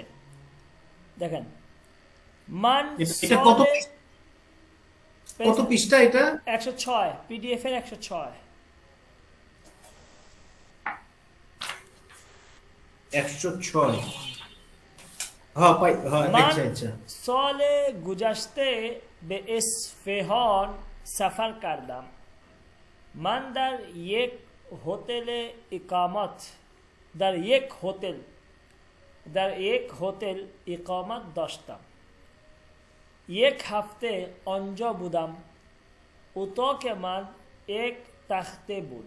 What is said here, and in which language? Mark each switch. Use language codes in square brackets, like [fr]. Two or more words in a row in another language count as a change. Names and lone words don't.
[bn] দেখেন, মান এটা কত কত পৃষ্ঠা এটা? 106, পিডিএফ এর 106। 106। হ্যাঁ পাই, হ্যাঁ, মান আচ্ছা আচ্ছা। [fa] سال گذشته به اصفهان سفر कردم। من در یک هتل اقامت در یک هتل اقامت داشتم. یک هفته آنجا بودم. اتاق من یک تخته بود.